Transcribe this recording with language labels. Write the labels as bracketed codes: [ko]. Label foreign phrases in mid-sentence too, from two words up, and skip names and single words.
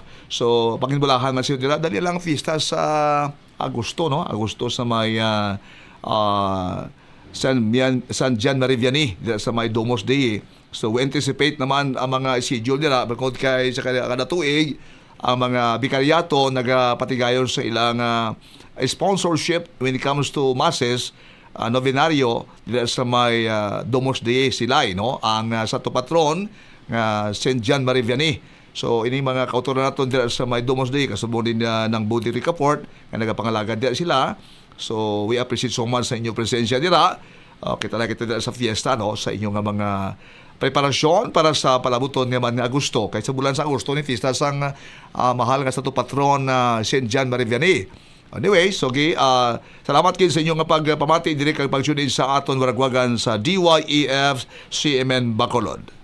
[hil] So pakinbulahan man siyo dira dali lang fiesta sa Agosto no. Agosto sa may San Gian Maria Vianney sa may Domos Dei. [en] So we anticipate [hil] naman ang mga schedule nila bukod kay sa kada tuig ang mga bikaryato nagapatigayon sa ilang sponsorship [en] when it comes to masses, [hil] novenaryo sa may Domos Dei Silay no ang sato patron nga St. Gian Maria Vianney. So ini mga kauturan naton dira sa may Domos Dei kasubong din ng Budik Ricafort nga nagapangalagad dira sila. [en] So we appreciate so much [hil] sa inyong presensya dira. Kita dira sa fiesta no sa inyong mga preparasyon para sa palabuton nga man nga Agosto. Kay sa bulan sa Agosto ni fiesta sang mahal nga sa to patron St. Gian Maria Vianney. Anyway, so salamat kayo sa inyong pagpamati dire kag pag-tune in sa aton waragwagan sa DYEF CMN Bacolod.